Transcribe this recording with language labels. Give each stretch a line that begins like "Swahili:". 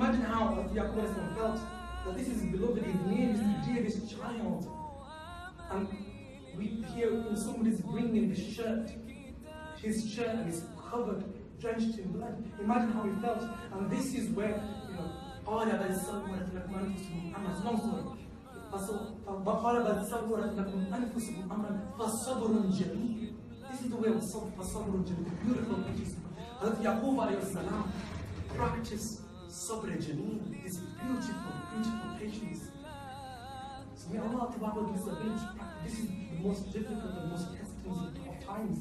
English: Imagine how Yaqub alayhi salam felt. That this is his beloved, his nearest, dearest child. And we hear when somebody's bringing his shirt and is covered, drenched in blood. Imagine how he felt. And this is where, you know,
Arabic: قال بل سولت لكم أنفسكم أمرا.
English: It's a long story.
Arabic: قال بل سولت لكم أنفسكم أمرا فصبر جميل.
English: This is the way of
Arabic: فصبر جميل.
English: Beautiful pictures. Hazrat Yaqub alayhi salam practiced sabr jameel, this beautiful patience. So may Allah Ta'ala give us the ability to practice. This is the most difficult and most testing of times.